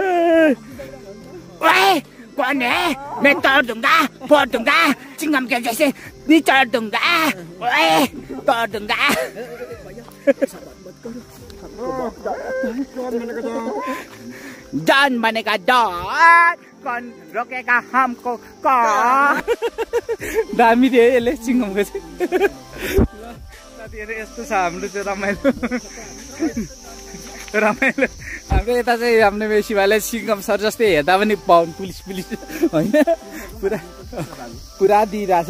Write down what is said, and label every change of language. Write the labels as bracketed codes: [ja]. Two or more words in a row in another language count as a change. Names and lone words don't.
[hi] ओए कौन है मैं तोड़ दूंगा फोड़ दूंगा चिंगम के जैसे निचोड़ दूंगा ओए तोड़ दूंगा। डॉन बनेगा डॉन, कौन रोकेगा हमको कौन। [ne] दामी थियो यसले सिङ्गमको चाहिँ। साथीहरू यस्तो छ हाम्रो चाहिँ रमाइलो रमाइलो। हाम्रो यता चाहिँ हाम्रो मेसी भाइले सिङ्गम सर जस्तै हेर्दा पनि पाउनु पुलिस होइन पुरा पुरा दिइरहेछ।